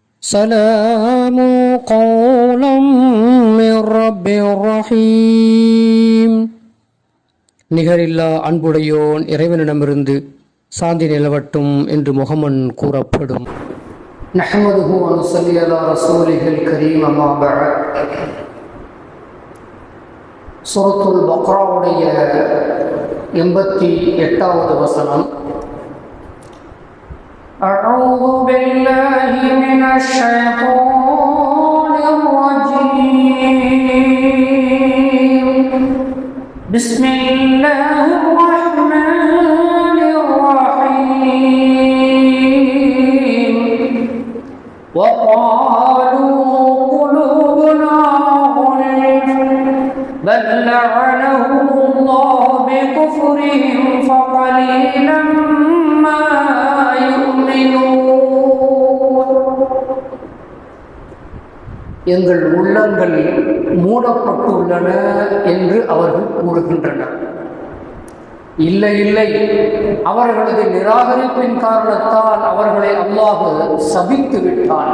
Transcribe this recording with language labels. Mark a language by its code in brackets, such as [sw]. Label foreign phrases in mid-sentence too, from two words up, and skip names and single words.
[ar] سلام قولا من رب رحيم. [ta] நிகரில்லா அன்புடையோன் இறைவனிடமிருந்து சாந்தி நிலவட்டும் என்று முகமன் கூறப்படும். [ar] نحمده و نصلي على رسوله الكريم، أما بعد. [ta] சூரத்துல் பக்ராவுடைய 88வது வசனம். [ar] أعوذ بالله من الشيطان الرجيم. بسم الله الرحمن الرحيم. وقالوا قلوبنا غلف بل لعنهم الله بكفرهم فقليلا ما [ta] எங்கள் உள்ளங்கள் மூடப்பட்டுள்ளன என்று அவர்கள் கூறுகின்றனர். இல்லை இல்லை, அவர்களது நிராகரிப்பின் காரணத்தால் அவர்களை அல்லாஹ் சபித்து விட்டான்.